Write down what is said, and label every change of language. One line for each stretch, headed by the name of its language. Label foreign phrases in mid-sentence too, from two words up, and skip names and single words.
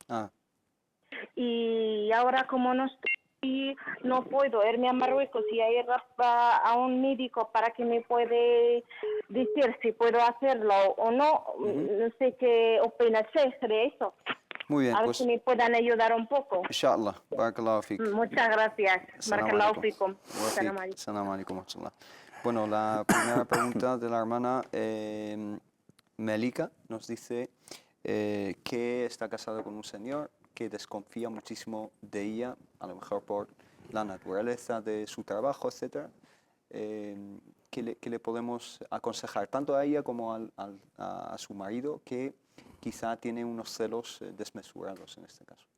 Spanish: Y ahora como no puedo irme a Marruecos y ir a un médico para que me puede decir si puedo hacerlo o no, no sé qué opinas de eso. Muy bien, a ver pues... si me puedan ayudar un poco.
Arabic: إن شاء الله، بارك الله فيك.
Spanish: Muchas gracias.
Arabic: بارك الله فيكم. سلام عليكم.
Spanish: Bueno, la primera pregunta de la hermana Melika nos dice que está casada con un señor que desconfía muchísimo de ella, a lo mejor por la naturaleza de su trabajo, etc. ¿Qué le podemos aconsejar tanto a ella como a su marido, que quizá tiene unos celos desmesurados en este caso?